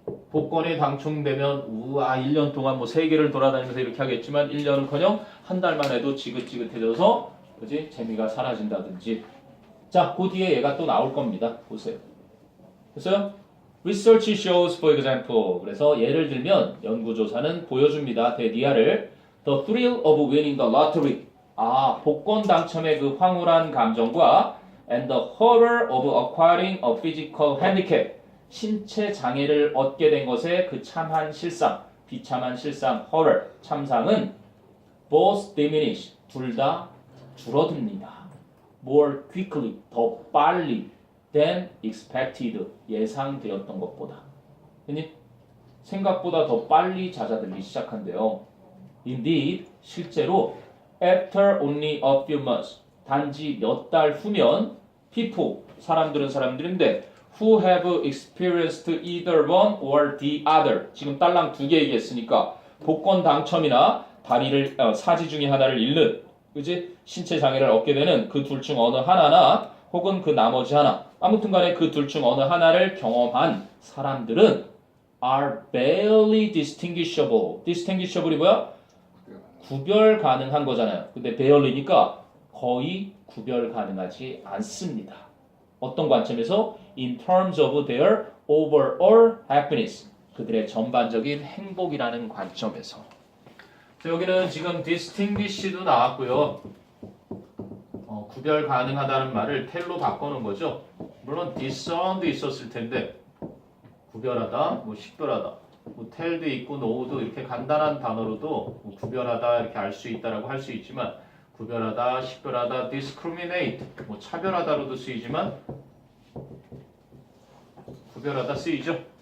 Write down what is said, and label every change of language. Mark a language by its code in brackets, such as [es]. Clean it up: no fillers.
[ko] 복권에 당첨되면 우와 1년 동안 뭐 세계를 돌아다니면서 이렇게 하겠지만 1년은커녕 한 달만 해도 지긋지긋해져서 그지? 재미가 사라진다든지. 자, 그 뒤에 얘가 또 나올 겁니다. 보세요. 됐어요? [en] Research shows, for example. [ko] 그래서 예를 들면 연구조사는 보여줍니다. [en] 대디아를 The thrill of winning the lottery. [ko] 아, 복권 당첨의 그 황홀한 감정과 [en] and the horror of acquiring a physical handicap. [ko] 신체 장애를 얻게 된 것의 그 참한 실상, 비참한 실상, horror, 참상은 [en] both diminish, [ko] 둘 다 줄어듭니다. [en] More quickly, [ko] 더 빨리 [en] than expected, [ko] 예상되었던 것보다. 생각보다 더 빨리 잦아들기 시작한대요. [en] Indeed, [ko] 실제로 [en] after only a few months, [ko] 단지 몇 달 후면 [en] people, [ko] 사람들인데 [en] who have experienced either one or the other. [ko] 지금 딸랑 두 개 얘기했으니까 복권 당첨이나 다리를 사지 중에 하나를 잃는, 그지? 신체 장애를 얻게 되는 그 둘 중 어느 하나나 혹은 그 나머지 하나, 아무튼간에 그 둘 중 어느 하나를 경험한 사람들은 [en] are barely distinguishable. [ko] distinguishable이 뭐야? 구별 가능한 거잖아요. 근데 barely니까 거의 구별 가능하지 않습니다. 어떤 관점에서? [en] In terms of their overall happiness. [ko] 그들의 전반적인 행복이라는 관점에서. 자, 여기는 지금 distinguish도 나왔고요. 구별 가능하다는 말을 텔로 바꿔놓은 거죠. 물론 discern도 있었을 텐데 구별하다, 뭐 식별하다, 뭐 텔도 있고 know도 이렇게 간단한 단어로도 뭐 구별하다 이렇게 알 수 있다라고 할 수 있지만 구별하다, 식별하다, discriminate 뭐 차별하다로도 쓰이지만 구별하다 쓰이죠.